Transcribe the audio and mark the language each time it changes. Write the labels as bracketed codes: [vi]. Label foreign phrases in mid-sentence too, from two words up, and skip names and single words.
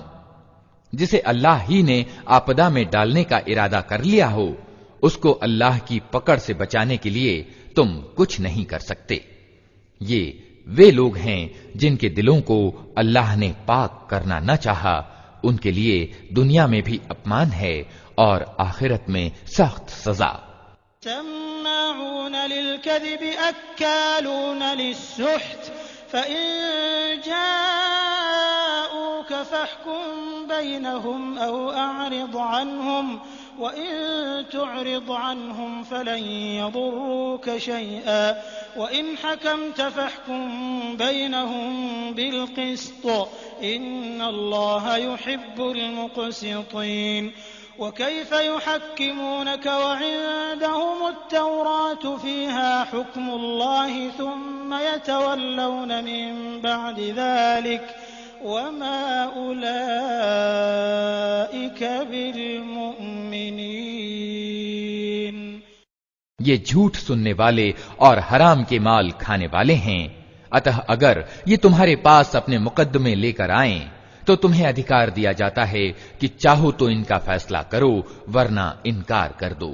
[hi] जिसे अल्लाह ही ने आपदा में डालने का इरादा कर लिया हो उसको अल्लाह की पकड़ से बचाने के लिए तुम कुछ नहीं कर सकते। ये वे लोग हैं जिनके दिलों को अल्लाह ने पाक करना न चाहा, उनके लिए दुनिया में भी अपमान है और आखिरत में सख्त सजा। [ar] سماعون للكذب أكالون للسحت فإن جاءوك فاحكم بينهم أو أعرض عنهم وإن تعرض عنهم فلن يضروك شيئا وإن حكمت فاحكم بينهم بالقسط إن الله يحب المقسطين. وكيف يحكمونك وعندهم التوراة فيها حكم الله ثم يتولون من بعد ذلك وما أولئك بالمؤمنين. [hi] ये झूठ सुनने वाले और हराम के माल खाने वाले हैं। अतः अगर ये तुम्हारे पास अपने मुकद्दमे लेकर आएं तो तुम्हें अधिकार दिया जाता है कि चाहो तो इनका फैसला करो वरना इनकार कर दो।